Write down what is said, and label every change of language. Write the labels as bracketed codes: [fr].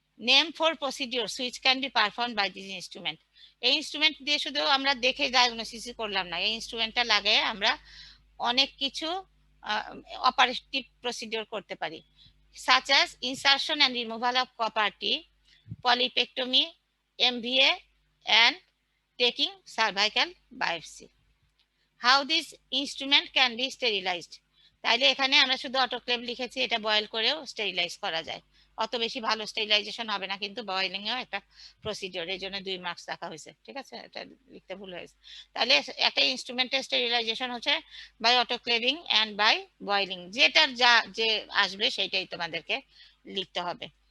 [en] Name for procedure which can be perform by this instrument. [bn] এই instrument দিয়ে শুধু আমরা দেখে ডায়াগনোসিস করলাম না, এই ইনস্ট্রুমেন্টটা লাগিয়ে আমরা অনেক কিছু অপারেটিভ প্রসিডিওর করতে পারি, [en] such as insertion and removal of copper teeth, polypectomy, MVA and taking cervical biopsy. How this instrument can be sterilized. [bn] তাইলে এখানে আমরা শুধু অটোক্লেভ লিখেছি, এটা বয়েল করেও স্টেরিলাইজ করা যায়। অত বেশি ভালো স্টেরিলাইজেশন হবে না, কিন্তু বয়েলিং এও একটা প্রসিডিওর, এই জন্য 2 মার্কস রাখা হয়েছে। ঠিক আছে, এটা লিখতে ভুল হয়েছে। তাহলে একটা ইনস্ট্রুমেন্টের স্টেরিলাইজেশন হচ্ছে [en] by autoclaving and by boiling, [bn] যেটার যা যে আসবে সেটাই তোমাদেরকে লিখতে হবে।